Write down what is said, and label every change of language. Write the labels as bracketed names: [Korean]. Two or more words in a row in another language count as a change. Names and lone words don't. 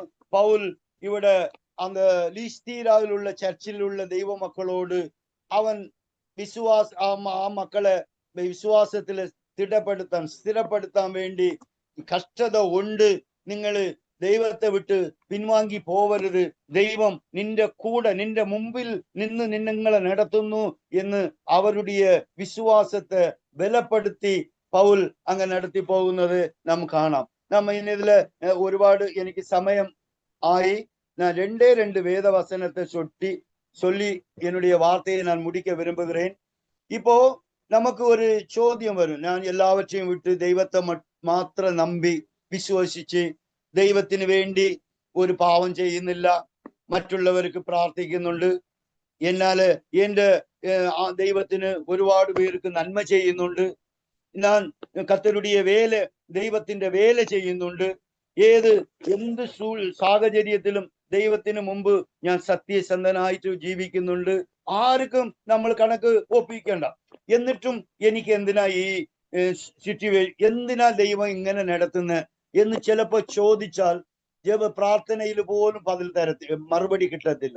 [Malayalam] പൗൽ ഇവിടെ அந்த ലീസ്തീരാവിലുള്ള ചർച്ചിലുള്ള ദൈവമക്കളോട് അവൻ ആ മക്കളെ വിശ്വാസത്തിൽ സ്ഥിരപ്പെടുത്താൻ വേണ്ടി, കഷ്ടത ഉണ്ട്, നിങ്ങള് ദൈവത്തെ വിട്ട് പിൻവാങ്ങി പോവരുത്, ദൈവം നിന്റെ കൂടെ നിന്റെ മുമ്പിൽ നിന്ന് നിങ്ങളെ നടത്തുന്നു എന്ന് അവരുടെ വിശ്വാസത്തെ ബലപ്പെടുത്തി പൗൽ അങ്ങനെ നടത്തി പോകുന്നത് നാം കാണാം. നമ്മ ഇതില് ഒരുപാട് എനിക്ക് സമയം ആയി. [Tamil] நான் 2 வேதவசனத்தை சொல்லி என்னுடைய வார்த்தையை நான் முடிக்க விரும்புகிறேன். இப்போ நமக்கு [Malayalam] ஒரு ചോദ്യം വരും, ഞാൻ എല്ലാവற்றைയും വിട്ട് ദൈവത്തെ മാത്രം നമ്പി വിശ്വസിച്ച് ദൈവത്തിന് വേണ്ടി ഒരു പാവം ചെയ്യുന്നില്ല, മറ്റുള്ളവർക്ക് പ്രാർത്ഥിക്കുന്നുണ്ട്, എന്നാല് എന്റെ ദൈവത്തിന് ഒരുപാട് പേർക്ക് നന്മ ചെയ്യുന്നുണ്ട്, ഞാൻ കർത്തരുടെ ദൈവത്തിന്റെ വേല ചെയ്യുന്നുണ്ട്, എന്ത് സാഹചര്യത്തിലും ദൈവത്തിന് മുമ്പ് ഞാൻ സത്യസന്ധനായിട്ട് ജീവിക്കുന്നുണ്ട്, ആർക്കും നമ്മൾ കണക്ക് ഒപ്പിക്കണ്ട, എന്നിട്ടും എനിക്ക് എന്തിനാ ഈ എന്തിനാ ദൈവം ഇങ്ങനെ നടത്തുന്ന എന്ന് ചിലപ്പോ ചോദിച്ചാൽ പ്രാർത്ഥനയിൽ പോലും മറുപടി കിട്ടത്തില്ല.